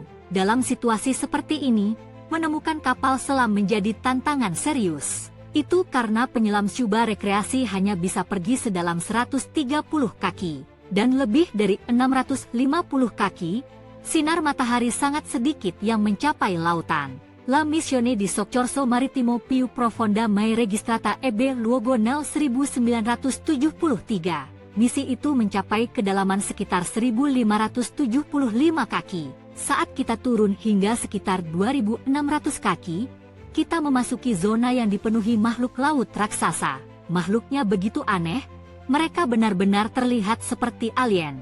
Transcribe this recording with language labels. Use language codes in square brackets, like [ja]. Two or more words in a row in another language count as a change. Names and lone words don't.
[id] Dalam situasi seperti ini, menemukan kapal selam menjadi tantangan serius. Itu karena penyelam scuba rekreasi hanya bisa pergi sedalam 130 kaki. Dan lebih dari 650 kaki, sinar matahari sangat sedikit yang mencapai lautan. [it] La missione di soccorso marittimo più profonda mai registrata ebbe luogo nel 1973. [id] Misi itu mencapai kedalaman sekitar 1575 kaki. Saat kita turun hingga sekitar 2600 kaki, kita memasuki zona yang dipenuhi makhluk laut raksasa. Makhluknya begitu aneh, mereka benar-benar terlihat seperti alien.